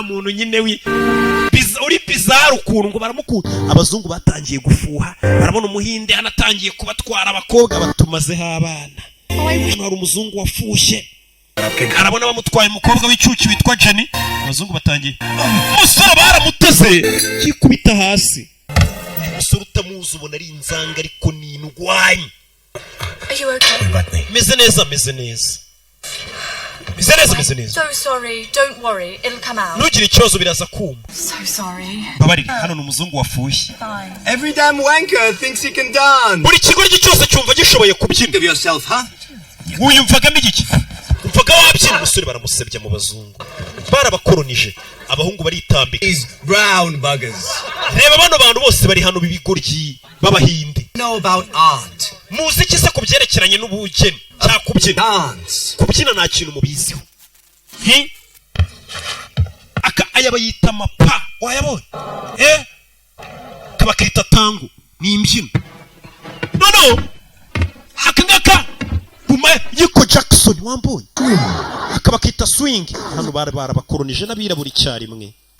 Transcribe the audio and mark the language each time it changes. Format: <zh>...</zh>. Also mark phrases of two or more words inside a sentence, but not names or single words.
<rw>muntu nyine uri bizarre ukuntu ngo baramukunda abazungu batangiye gufuha barabona umuhinde anatangiye kubatwara abakobwa batumazeho abana hano hari umuzungu wafushye arabona bamutwaye umukobwa w'icyuki witwa Jenny abazungu batangiye umusore baramuteze yikubita hasi umusore utamuzi ubona ari inzanga ariko ni indwanyi</rw> <en>Are you okay?</en> <rw>meze neza</rw> <en>So sorry. Don't worry. It'll come out.</en> <rw>ntugire ikibazo biraza kuma</rw> <en>So sorry.</en> <rw>babarira hano ni umuzungu wafushye</rw> <en>Fine. Every damn wanker thinks he can dance.</en> <rw>buri kigoryi cyose cyumva gishoboye kubyina</rw> <en>Think of yourself, huh?</en> <rw>wiyumvagamo igiki umvaga wabyina umusore baramusebya mu bazungu barabakolonije abahungu baritambika</rw> <en>These brown buggers</en> <rw>reba bano bantu bose bari hano b'ibigoryi b'abahinde</rw> <en>know about art.</en> <rw>muzi iki se ku byerekeranye n'ubugeni cyangwa kubyina</rw> <en>Dance.</en> <rw>kubyina nta kintu mubiziho aya bayita mapa wayabonye kabakita tango ni imbyino noneho aka ngaka buma yiko Jackson wambonye akaba kita swing hano barabakoronije n'abirabura icyarimwe</rw>